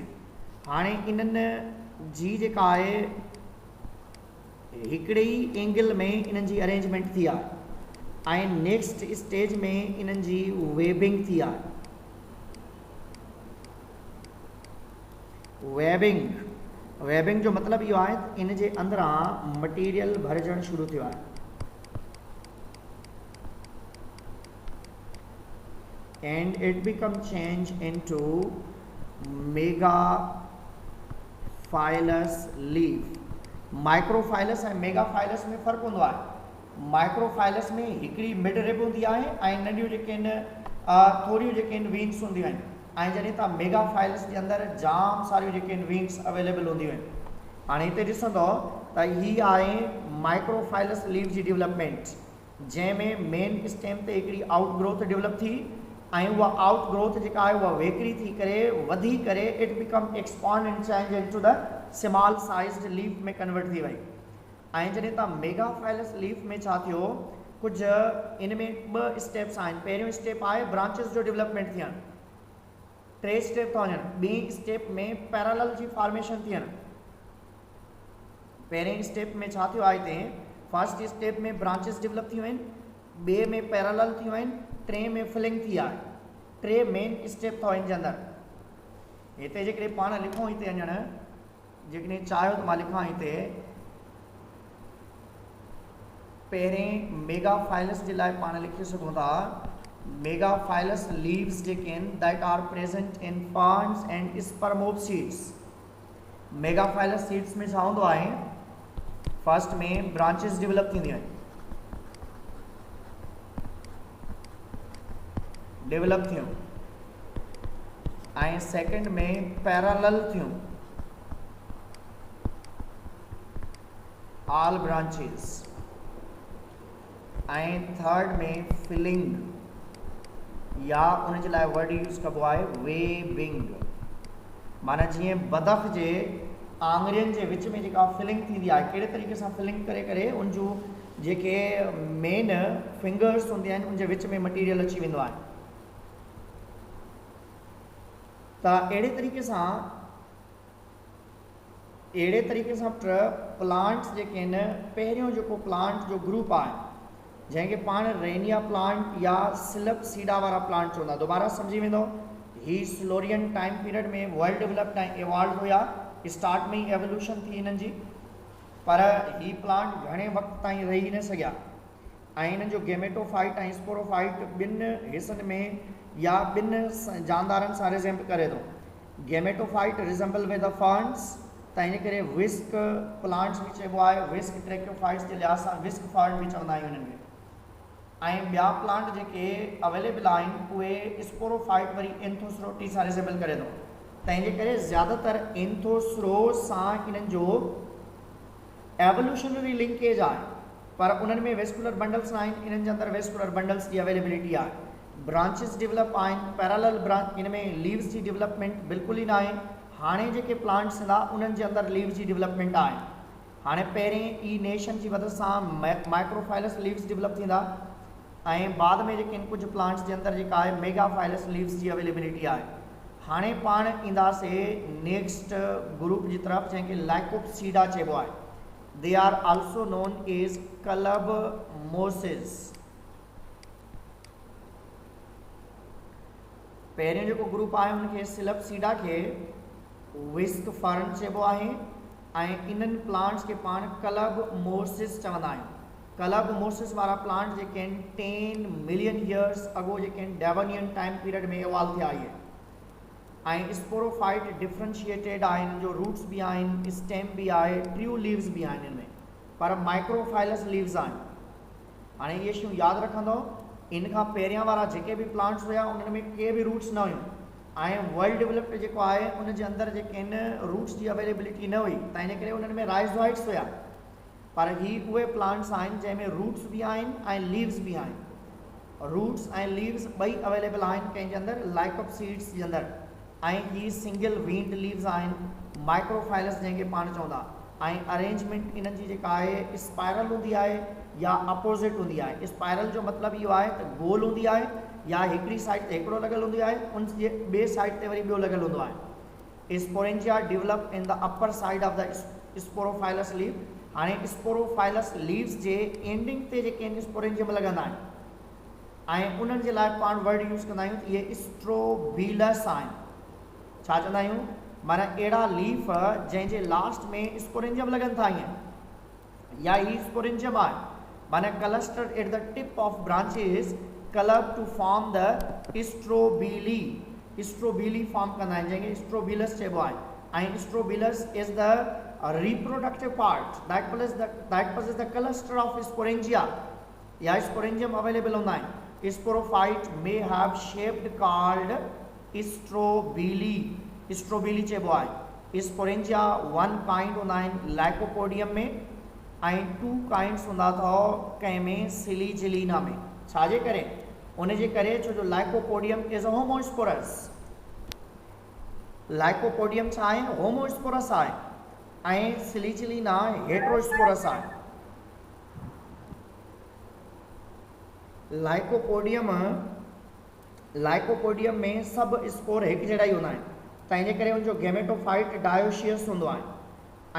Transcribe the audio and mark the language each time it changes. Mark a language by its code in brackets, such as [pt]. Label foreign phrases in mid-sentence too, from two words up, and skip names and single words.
[sd] हाणे इन्हनि जी जेका आहे हिकिड़े ई एंगल में इन्हनि जी अरेंजमेंट थी आहे ऐं [en] next stage [sd] में इन्हनि जी वेबिंग थी आहे। वेबिंग जो मतिलबु इहो आहे त इन जे अंदरां मटीरियल भरिजणु शुरू थियो आहे [en] and it become change into megaphilous leaf। [sd] माइक्रोफाइलस ऐं मेगाफाइलस में फ़र्क़ु हूंदो आहे। माइक्रोफाइलस में हिकिड़ी [en] mid rib [sd] हूंदी आहे ऐं नंढियूं जेके आहिनि थोरियूं जेके आहिनि विंग्स हूंदियूं आहिनि ऐं जॾहिं तव्हां मेगाफाइलस जे अंदरि जाम सारियूं जेके आहिनि [en] wings available [sd] हूंदियूं आहिनि। हाणे हिते ॾिसंदो त हीअ आहे [en] microphyllous leaf [sd] जी डेवलपमेंट, जंहिंमें [en] main stem [sd] ते हिकिड़ी आउटग्रोथ डेवलप थी ऐं उहा आउटग्रोथ जेका आहे उहा वेकरी थी करे वधी करे [en] it become expand and change into the small sized leaf [sd] में कन्वर्ट थी वई। ऐं जॾहिं तव्हां [en] megaphyllous leaf [sd] में छा थियो, कुझु इन में 2 स्टेप्स आहिनि। पहिरियों स्टेप आहे ब्रांचिस जो डेवलपमेंट थियणु, 3 स्टेप था वञनि। ॿी स्टेप में पैरेलल जी फॉर्मेशन थियणु। पहिरें स्टेप में छा थियो आहे, हिते [en] first step [sd] में [en] branches develop [sd] थियूं आहिनि, ॿिए में पैरेलल थियूं आहिनि, 3 में फिलिंग थी आहे। 3 मेन स्टेप अथव इन जे अंदरि। हिते जेकॾहिं पाण लिखूं, हिते अञण जेकॾहिं चाहियो त मां लिखां हिते पहिरें मेगाफाइलस जे लाइ पाण लिखी सघूं था [en] megaphyllous leaves [sd] जेके आहिनि [en] that are present in ferns and spermopsids. megaphyllous seeds [sd] में छा हूंदो आहे, फर्स्ट में [en] branches develop [sd] थींदियूं आहिनि, डेवलप थियूं ऐं सेकेंड में पैरेलल थियूं, [en] all branches, [sd] ऐं थर्ड में फिलिंग या उन जे लाइ [en] word use [sd] कबो आहे वेबिंग। माना जीअं बदख जे आङुरियुनि जे विच में जेका फिलिंग थींदी आहे, कहिड़े तरीक़े सां फिलिंग करे करे उन जूं जेके [en] main fingers [sd] हूंदियूं आहिनि उन जे विच में मटीरियल अची वेंदो आहे। त अहिड़े तरीक़े सां प्लांट्स जेके आहिनि, पहिरियों जेको प्लांट जो ग्रुप आहे जंहिंखे पाण रेनिया प्लांट या सिलपसीडा वारा प्लांट चवंदा। दोबारा सम्झी वेंदो, ही स्लोरियन [en] time period [sd] में [en] world developed [sd] ऐं इवॉल्व हुया, स्टार्ट में ई एवोल्यूशन थी हिननि जी, पर ही प्लांट घणे वक़्त ताईं रही न सघिया ऐं हिननि जो गेमेटोफाइट ऐं स्पोरोफाइट ॿिनि हिसनि में या ॿिनि जानदारनि सां रिज़ेम्बल करे थो। [en] gametophyte resemble with the ferns, [sd] त इन करे [en] whisk plants [sd] बि चइबो आहे, [en] whisk tracheophytes [sd] जे लिहाज़ सां [en] whisk fern [sd] बि चवंदा आहियूं हिननि खे। ऐं ॿिया प्लांट जेके अवेलेबल आहिनि उहे स्पोरोफाइट वरी एंथोसरोटी सां रिज़ेम्बल करे थो। तंहिंजे करे ज़्यादातर एंथोसरोस सां इन्हनि जो [en] evolutionary linkage [sd] आहे, पर उन्हनि में [en] vascular bundles [sd] आहिनि, इन्हनि जे अंदरि [en] vascular bundles [sd] जी अवेलेबिलिटी आहे। [en] branches develop [sd] आहिनि, [en] parallel branch, [sd] इन में लीव्स जी डेवलपमेंट बिल्कुलु ई न आहे। हाणे जेके प्लांट्स ईंदा उन्हनि जे अंदरि लीव्स जी डेवलपमेंट आहे। हाणे पहिरें ई नेशन जी मदद सां [en] microphyllous leaves develop [sd] थींदा ऐं बाद में जेके कुझु प्लांट्स जे अंदरि जेका आहे [en] megaphyllous leaves [sd] जी अवेलेबिलिटी आहे। हाणे पाण ईंदासीं [en] next group [sd] जी तरफ़ जंहिंखे लाइकोप्सीडा चइबो आहे। [en] they are also known as clubmosses. [sd] पहिरियों जेको ग्रुप आहे उनखे सिलपसीडा खे [en] whisk fern [sd] चइबो आहे ऐं इन्हनि प्लांट्स खे पाण [en] club mosses [sd] चवंदा आहियूं। [en] club mosses [sd] वारा प्लांट जेके आहिनि 10 [en] million years [sd] अगो जेके आहिनि डेवनियन [en] time period [sd] में इवॉल्व थिया आहिनि ऐं [en] sporophyte differentiated [sd] आहे, हिन जो रूट्स बि आहिनि, स्टेम बि आहे, [en] true leaves [sd] बि आहिनि हिन में, पर [en] microphyllous leaves [sd] आहिनि। हाणे इहे शयूं यादि रखंदो, इन खां पहिरियां वारा जेके बि प्लांट्स हुया उन्हनि में के बि रूट्स न हुयूं ऐं [en] world developed [sd] जेको आहे उन जे अंदरि जेके आहिनि रूट्स जी अवेलेबिलिटी न हुई, त इन करे उन्हनि में राइज़ोइट्स हुया। पर ही उहे प्लांट्स आहिनि जंहिंमें रूट्स बि आहिनि ऐं लीव्स बि आहिनि। रूट्स ऐं लीव्स ॿई अवेलेबल आहिनि कंहिंजे अंदरि, लाइकोपसीड्स जे अंदरि, ऐं ही [en] single veined leaves [sd] आहिनि, माइक्रोफाइलस जंहिंखे पाण चवंदा। ऐं अरेंजमेंट इन्हनि जी जेका आहे स्पाइरल हूंदी आहे या अपोज़िट हूंदी आहे। स्पाइरल जो मतिलबु इहो आहे त गोल हूंदी आहे या हिकिड़ी साइड ते हिकिड़ो लॻियलु हूंदी आहे, उन जे ॿिए साइड ते वरी ॿियो लॻियलु हूंदो आहे। [en] sporangia develop in the upper side of the sporophyllous leaf. [sd] हाणे [en] sporophyllous leaves [sd] जे एंडिंग ते जेके आहिनि स्पोरेंजियम लॻंदा आहिनि ऐं उन्हनि जे लाइ पाण [en] word use [sd] कंदा आहियूं त इहे स्ट्रोबीलस आहिनि। छा चवंदा आहियूं? माना अहिड़ा लीफ जंहिंजे लास्ट में स्पोरेंजियम लॻनि था ईअं, या ही स्पोरेंजियम आहे, माना [en] cluster at the tip of branches club to form the strobili. strobili form [sd] कंदा आहिनि जंहिंखे स्ट्रोबीलस चइबो आहे। [en] ऐं strobilus is the reproductive part that possesses the cluster of sporangia या sporangium available [sd] हूंदा आहिनि। [en] Sporophyte may have shaped called strobili, [sd] स्ट्रोबीली चइबो आहे। स्पोरेंजिया 1 काइंड हूंदा आहिनि लाइकोपोडियम में ऐं 2 काइंड्स हूंदा अथव कंहिं में सिलीजिलीना में। छाजे करे? उन जे करे छो जो [en] Lycopodium is a homosporous. [sd] लाइकोपोडियम छा आहे? होमोस्पोरस आहे ऐं सिलीजिलीना हेट्रोस्पोरस आहे। लाइकोपोडियम में सभु स्पोर हिकु जहिड़ा ई हूंदा आहिनि, तंहिंजे करे उनजो गेमेटोफाइट डायोशियस हूंदो आहे।